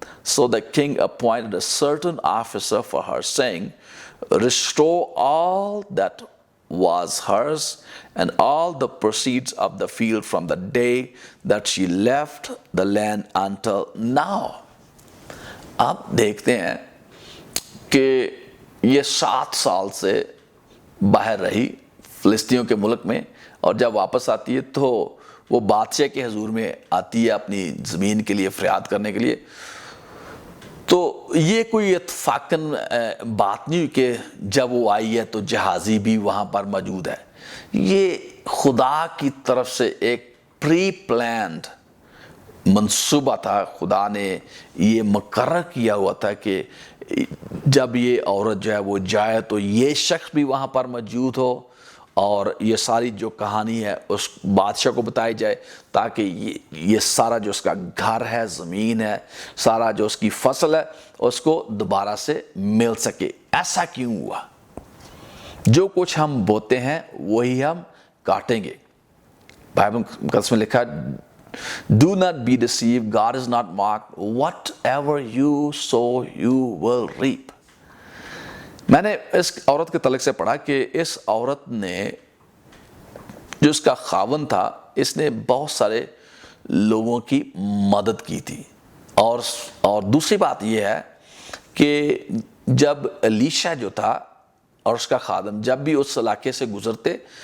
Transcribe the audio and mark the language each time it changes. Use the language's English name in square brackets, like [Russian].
[English] So the king appointed a certain officer for her, saying, Restore all that was hers, and all the proceeds of the field from the day that she left the land until now. [Urdu] آپ دیکھتے ہیں کہ یہ 7 سال سے باہر رہی فلسطینیوں کے ملک میں، اور جب واپس آتی ہے تو وہ بادشاہ کے حضور میں آتی ہے اپنی زمین کے لیے فریاد کرنے کے لیے. تو یہ کوئی اتفاقاً بات نہیں کہ جب وہ آئی ہے تو جہازی بھی وہاں پر موجود ہے. یہ خدا کی طرف سے ایک پری پلانڈ منصوبہ تھا. خدا نے یہ مقرر کیا ہوا تھا کہ جب یہ عورت جو ہے وہ جائے تو یہ شخص بھی وہاں پر موجود ہو اور یہ ساری جو کہانی ہے اس بادشاہ کو بتائی جائے، تاکہ یہ سارا جو اس کا گھر ہے، زمین ہے، سارا جو اس کی فصل ہے، اس کو دوبارہ سے مل سکے. ایسا کیوں ہوا؟ جو کچھ ہم بوتے ہیں وہی ہم کاٹیں گے. بائبل مقدس میں لکھا ہے [English] Do not be deceived, God is not mocked. Whatever you sow, you will reap. [Urdu] میں نے اس عورت کے تعلق سے پڑھا کہ اس عورت نے، جو اس کا خاوند تھا، اس نے بہت سارے لوگوں کی مدد کی تھی. اور دوسری بات یہ ہے کہ جب الیشا جو تھا اور اس کا خادم جب بھی اس علاقے سے گزرتے